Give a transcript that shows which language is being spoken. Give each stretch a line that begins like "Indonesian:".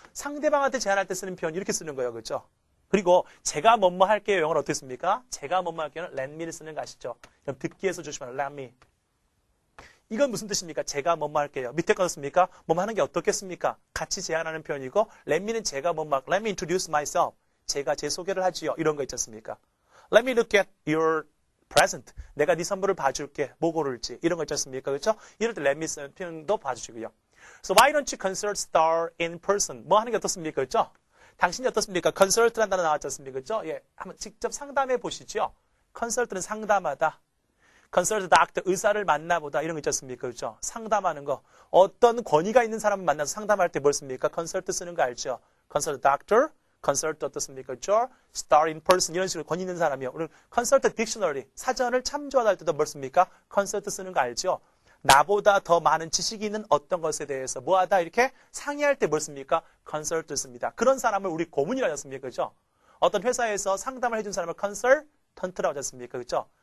Korean: 상대방한테 제안할 때 쓰는 표현 이렇게 쓰는 거예요. 그렇죠? 그리고 제가 뭐뭐 할게요. 영어는 어떻게 씁니까? 제가 뭐뭐 할게요는 let me를 쓰는 거 아시죠? 그럼 듣기에서 조심하라. let me. 이건 무슨 뜻입니까? 제가 뭐뭐 할게요. 밑에 거 씁니까? 뭐뭐 하는 게 어떻겠습니까? 같이 제안하는 표현이고 let me는 제가 뭐뭐
English: let me introduce myself.
Korean: 제가 제 소개를 하지요. 이런 거 있지 않습니까?
English: Let me look at your present.
Korean: 내가 네 선물을 봐줄게. 뭐 고를지. 이런 거 있지 않습니까? 그렇죠? 이럴 때 let me 쓰는 표현도 봐주시고요.
English: So why don't you consult star in person?
Korean: 뭐 하는 게 어떻습니까? 그렇죠? 당신이 어떻습니까? consult라는 단어 나왔지 않습니까? 그렇죠? 예, 한번 직접 상담해 보시죠. consult는 상담하다.
English: consult doctor,
Korean: 의사를 만나보다 이런 거 있지 않습니까? 그렇죠? 상담하는 거. 어떤 권위가 있는 사람을 만나서 상담할 때 뭘 씁니까? consult 쓰는 거 알죠?
English: consult doctor,
Korean: consult 어떻습니까? 그렇죠?
English: star in person
Korean: 이런 식으로 권위 있는 사람이요. 오늘
English: consult dictionary,
Korean: 사전을 참조하다 할 때도 뭘 씁니까? consult 쓰는 거 알죠? 나보다 더 많은 지식이 있는 어떤 것에 대해서 뭐하다 이렇게 상의할 때 뭘 씁니까? consult 씁니다. 그런 사람을 우리 고문이라고 하지 않습니까? 그렇죠? 어떤 회사에서 상담을 해준 사람을 consultant라고 하지 않습니까? 그렇죠?